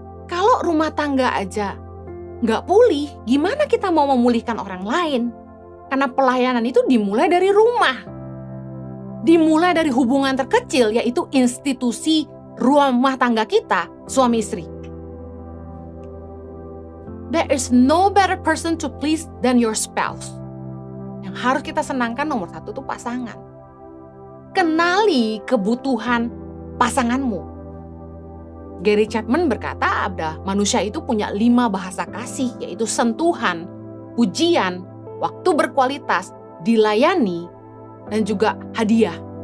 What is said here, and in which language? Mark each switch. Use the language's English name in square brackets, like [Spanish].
[Indonesian] Kalau rumah tangga aja nggak pulih, gimana kita mau memulihkan orang lain? Karena pelayanan itu dimulai dari rumah. Dimulai dari hubungan terkecil, yaitu institusi rumah tangga kita, suami istri. [English] There is no better person to please than your spouse. [Indonesian] Yang harus kita senangkan nomor 1 itu pasangan. Kenali kebutuhan pasanganmu. Gary Chapman berkata, manusia itu punya 5 bahasa kasih, yaitu sentuhan, pujian, waktu berkualitas, dilayani, dan juga hadiah.